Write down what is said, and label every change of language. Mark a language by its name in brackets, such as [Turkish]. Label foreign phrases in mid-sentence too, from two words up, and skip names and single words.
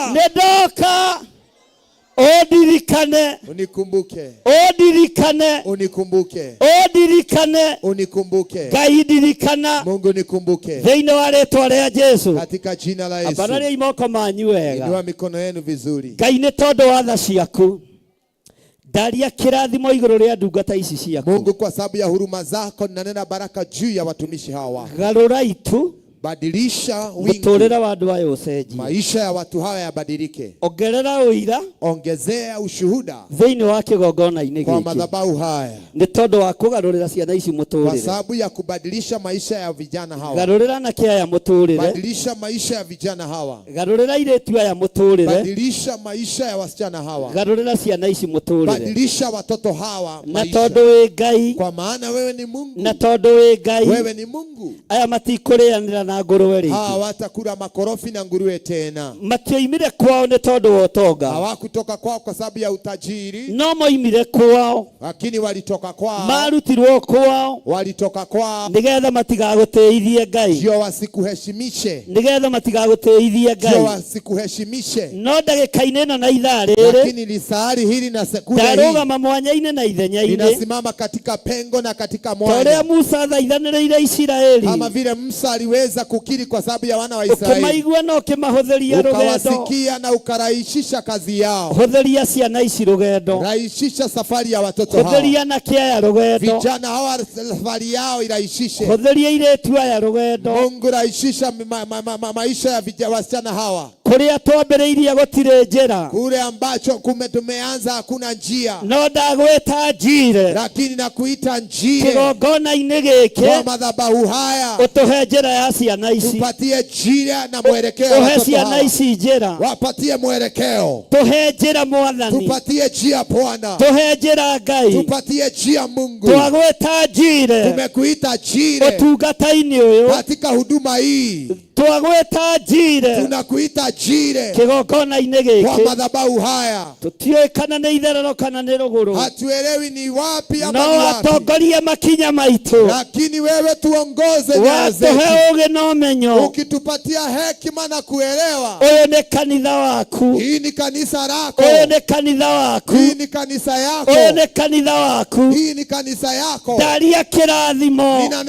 [Kikuyu] nĩndoka, Odirikane, [Swahili] unikumbuke, [Kikuyu] odirikane, [Swahili] unikumbuke, [Kikuyu] odirikane, [Swahili] unikumbuke, [Kikuyu] Ngai ndirikana, [Swahili] Mungu nikumbuke, [Kikuyu] thĩinĩ wa rĩĩtwa rĩa Jesũ, [Swahili] katika jina la Yesu. [Kikuyu] Ambararia imoko manyu wega, [Swahili] inua mikono yenu vizuri. [Kikuyu] Ngai nĩ tondũ wa tha ciaku, ndaria kĩrathimo igũrũ rĩa ndungata ici ciaku, [Swahili] Mungu kwa sababu ya huruma zako ninanena baraka juu ya watumishi hawa, [Kikuyu] garũra itu, [Swahili] badilisha [Kikuyu] mũtũũrĩre wa andũ aya ũcenjie, [Swahili] maisha ya watu hawa yabadilike, [Kikuyu] ongerera ũira, [Swahili] ongezea ushuhuda [Kikuyu] thĩinĩ wa kĩgongona-inĩ [Swahili] kwa [Kikuyu] gĩkĩ, [Swahili] madhabahu haya, [Kikuyu] nĩ tondũ wa kũgarũrĩra ciana ici [Swahili] kwa [Kikuyu] mũtũũrĩre, [Swahili] sababu ya kubadilisha maisha ya vijana hawa, [Kikuyu] garũrĩra na kĩaya mũtũũrĩre, [Swahili] badilisha maisha ya vijana hawa, [Kikuyu] garũrĩra airĩtu aya mũtũũrĩre, [Swahili] badilisha maisha ya wasichana hawa, [Kikuyu] garũrĩra ciana ici mũtũũrĩre, [Swahili] badilisha watoto hawa na maisha, [Kikuyu] tondũ wĩ Ngai, [Swahili] kwa maana wewe ni Mungu, [Kikuyu] na tondũ wĩ Ngai, [Swahili] wewe ni Mungu, [Kikuyu] aya matikũrĩanĩra na ngũrũwe rĩngĩ, [Swahili] hawatakula makorofi na nguruwe tena, [Kikuyu] matioimire kwao nĩ tondũ wa ũtonga, [Swahili] hawakutoka kwao kwa sababu ya utajiri, [Kikuyu] no moimire kwao, [Swahili] lakini walitoka kwao, [Kikuyu] marutirwo kwao, [Swahili] walitoka kwao [Kikuyu] nĩgetha matigagũtĩithie Ngai, [Swahili] ndio wasikuheshimishe, [Kikuyu] nĩgetha matigagũtĩithie [Swahili] ndio Ngai, wasikuheshimishe. [Kikuyu] no ndagĩka-inĩ ĩno na ithaa rĩrĩ, [Swahili] Lakini lisahari hili na sekunde hii, [Kikuyu] ndarũgama mwanya-inĩ na ithenya-inĩ, [Swahili] ninasimama katika pengo na katika [Kikuyu] torĩa mwanya, Musa athaithanĩrĩire Isiraeli, [Swahili] kama vile Musa aliweza kukiri kwa sababu ya wana wa Israeli, [Kikuyu] ũkĩmaigua na ũkĩmahũthĩria rũgendo, [Swahili] ukawasikia na ukarahisisha kazi yao, [Kikuyu] hũthĩria ciana ici rũgendo, [Swahili] rahisisha safari ya watoto hawa, [Kikuyu] hũthĩria na kĩaya rũgendo, [Swahili] vijana hawa safari yao irahisishe, [Kikuyu] hũthĩria airĩtu aya rũgendo, [Swahili] Mungu rahisisha maisha ya wasichana hawa, [Kikuyu] kũrĩa twambĩrĩirie gũtirĩ njĩra, [Swahili] kule ambacho tumeanza hakuna njia, [Kikuyu] no ndagwĩta njire, [Swahili] lakini nakuita njia [Kikuyu] kĩgongona-inĩ gĩkĩ, [Swahili] kwa madhabahu haya, [Kikuyu] ũtũhe njĩra ya ciana ici, [Swahili] tupatie njia na mwelekeo, [Kikuyu] ũhe ciana ici njĩra, [Swahili] wapatie mwelekeo, [Kikuyu] tũhe njĩra Mwathani, [Swahili] tupatie njia Bwana, [Kikuyu] tũhe njĩra Ngai, [Swahili] tupatie njia Mungu, [Kikuyu] twagwĩta njire, [Swahili] tumekuita njire [Kikuyu] ũtungata-inĩ ũyũ, [Swahili] katika huduma hii, [Kikuyu] twagwĩta njire, [Swahili] tunakuita njire [Kikuyu] kĩgongona-inĩ [Swahili] kwa [Kikuyu] gĩkĩ, [Swahili] madhabahu haya, [Kikuyu] tũtiũĩ kana nĩ itherero kana nĩ rũgũrũ, [Swahili] hatuelewi ni wapi ama no ni wapi, [Kikuyu] atongorie makinya maitũ, [Swahili] lakini wewe tuongoze nyayo zetu, [Kikuyu] watũhe ũgĩ na ũmenyo, [Swahili] ukitupatia hekima na kuelewa. [Kikuyu] ũyũ nĩ kanitha waku, [Swahili] Hii ni kanisa lako, [Kikuyu] ũyũ nĩ kanitha waku, [Swahili] hii ni kanisa yako, [Kikuyu] ũyũ nĩ kanitha waku, [Swahili] hii ni kanisa yako. [Kikuyu] ndaria kĩrathimo [Swahili] Ninanena baraka